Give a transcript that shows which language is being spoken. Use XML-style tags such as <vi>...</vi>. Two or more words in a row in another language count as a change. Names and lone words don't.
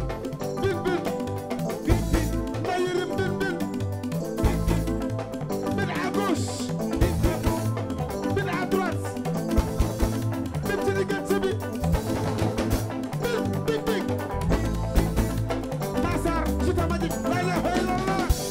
<wo>Bin, bin. Bin, bin. Mbaye Yérim, bin, bin.</wo> <fr>Bin à gauche.</fr> <wo>Bin, bin. Bin</wo> <fr>à droite.</fr> <wo>Bin ci diggante bi. Bin, bin, bin.</wo> <ar>Massar, Chita Magic, لا إله إلا الله.</ar>